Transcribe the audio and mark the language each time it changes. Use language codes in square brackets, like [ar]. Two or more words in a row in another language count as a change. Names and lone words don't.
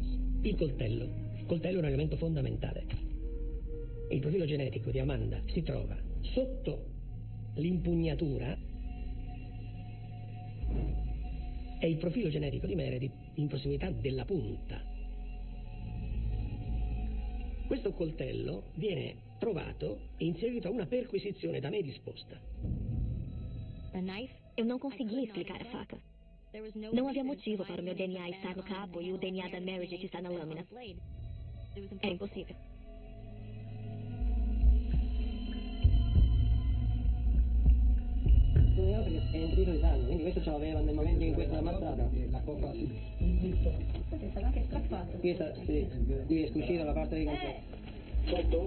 [it] Il coltello è un elemento fondamentale. Il profilo genetico di Amanda si trova sotto l'impugnatura e il profilo genetico di Meredith in prossimità della punta. Questo coltello viene trovato in seguito a una perquisizione da me disposta. [pt] Eu não conseguia explicar a faca. Não havia motivo para o meu DNA estar no cabo e o DNA da Meredith estar na lâmina. Era impossível. [it] Perché è in trito di sangue, quindi questo ce l'aveva nel momento in cui è stata ammazzata. La coppa sì. È stato anche strappato. Questa sì, qui è uscita la parte di cancetto. Sotto?